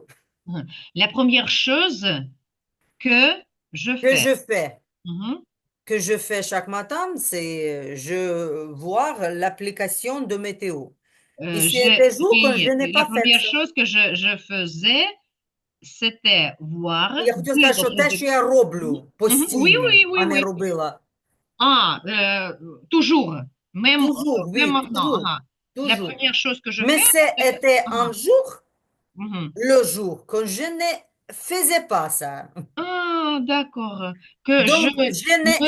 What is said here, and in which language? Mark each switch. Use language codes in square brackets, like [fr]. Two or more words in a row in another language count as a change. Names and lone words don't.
[fr] La première chose que je que fais. je fais. Mhm. Que je fais chaque matin, c'est je voir l'application de météo. Et c'est des jours quand je n'ai La pas fait première ça. chose que je faisais, c'était voir [uk] Я хотіла де сказати, що те, що я роблю [fr] Oui, [uk] постійно, [fr] oui, oui, [uk] а не [fr] oui. [uk] робила. [fr] Ah, toujours, Toujours, même oui, maintenant. toujours, Ah. La toujours. première chose que je Mais fais, c'est... c'était Ah, un jour, mhm. le jour, quand je ne faisais pas ça. Ah, d'accord. Que je Donc, je n'ai